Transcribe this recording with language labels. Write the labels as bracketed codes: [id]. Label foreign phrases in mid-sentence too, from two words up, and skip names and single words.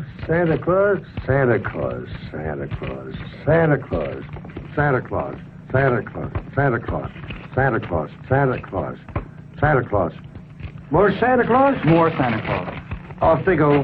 [en] Santa Claus, Santa Claus, Santa Claus, Santa Claus, Santa Claus, Santa Claus, Santa Claus, Santa Claus, Santa Claus, Santa Claus. More Santa Claus? More Santa Claus. Off they go.